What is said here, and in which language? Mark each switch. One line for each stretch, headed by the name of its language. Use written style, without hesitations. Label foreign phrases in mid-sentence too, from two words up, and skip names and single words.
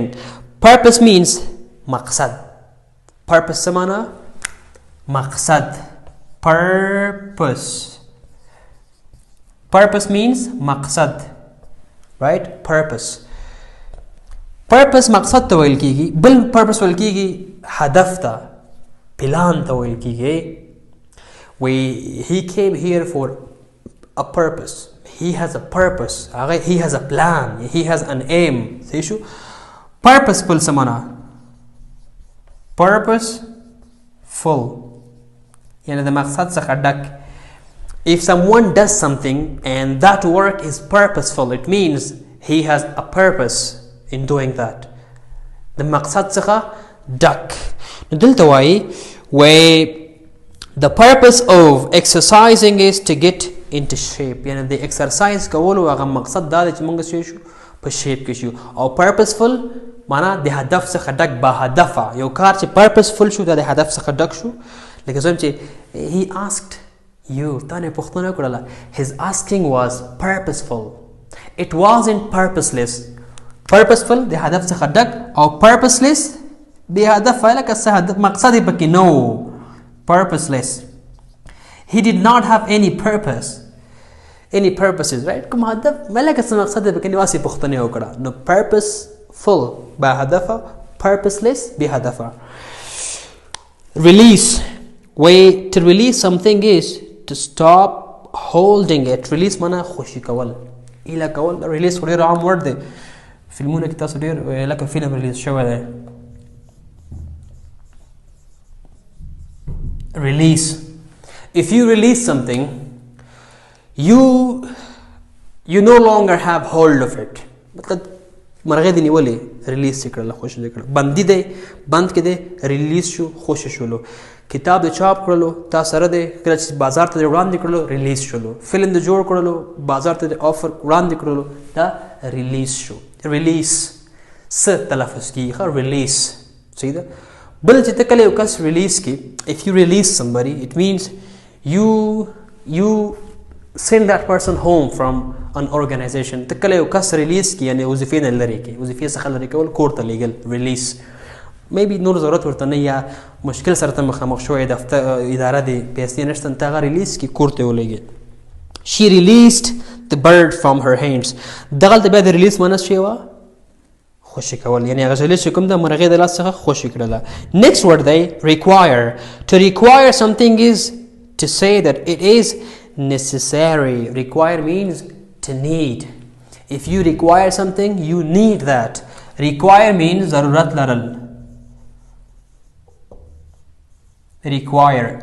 English: Purpose means maqsad. Purpose samana maqsad. Purpose means maqsad, right?
Pashto: Purpose مقصد ته ویل کیږي. بل purpose ویل کیږي هدف ته پلان ته ویل کیږي.
English: he came here for a purpose. he has a purpose. he has a plan. he has an aim.
Pashto: صحیح شو. purposeful سمانا purposeful یعنی د مقصد څخه ډک.
English: if someone does something and that work is purposeful, it means he has a purpose in doing that. The
Pashto: مقصد څخه ډک. نو دلته وایي
English: the purpose of exercising is to get into shape.
Pashto: یعنی د exercise کولو هغه مقصد دا دی چې موږ څه شو په shape کې شو. او purposeful معنا د هدف څخه ډک با هدفه یو کار چې purposeful شو دا د هدف څخه ډک شو. لکه زم چې
English: he asked you
Pashto: تا نه پوښتنه وکړله.
English: his asking was purposeful. it wasn't purposeless. purposeful د هدف څخه ډک او purposeless بې هدفه لکه څه هدف مقصد یې پکې نه و. purposeless. he did not have any purposes, right?
Pashto: کوم هدف لکه څه مقصد یې پکې نه واسې پوښتنه وکړه. نو purposeful با هدفه purposeless بې هدفه.
English: release. to release something is to stop holding it.
Pashto: release معنا خوشي کول ایله کول. release ډېر عام ورډ دی فلمونه کې تاسو ډېر لکه فلم ریلیز شوی دی.
English: release. if you release something you no longer have hold of it.
Pashto: مطلب مرغې دې نیولې ریلیز یې کړله خوشي دې کړله. بندي دی بند کې دی ریلیز شو خوشي شولو. کتاب د چاپ کړلو تا سره دی کله چې بازار ته وړاندې کړلو ریلیز شولو. فلم د جوړ کړلو بازار ته د آفر وړاندې کړلو دا ریلیز شو. ریلیز س تلفظ کیږي ریلیز. صحیح ده. بل چې ته کله یو کس ریلیز کی
English: if you release somebody it means you send that person home from an organization.
Pashto: ته کله یو کس ریلیز کی یعنی وظیفې نه لري کی وظیفې څخه لري کول کور ته لیږل ریلیز. maybe نور ضرورت ورته نه یا مشکل سره ته مخامخ شوی دفتر اداره دی پیسې نشته ته هغه ریلیز کی کور ته ولېږي.
English: she released the bird from her hands.
Pashto: دغلته بیا د ریلیز معنی شی وه خوشی کول یعنی غزلی چې کوم د مرغې د لاس څخه خوشی کړله.
English: Next word دی require. To require something is to say that it is necessary. Require means to need. If you require something, you need that. Require means
Pashto: ضرورت لرل.
English: require.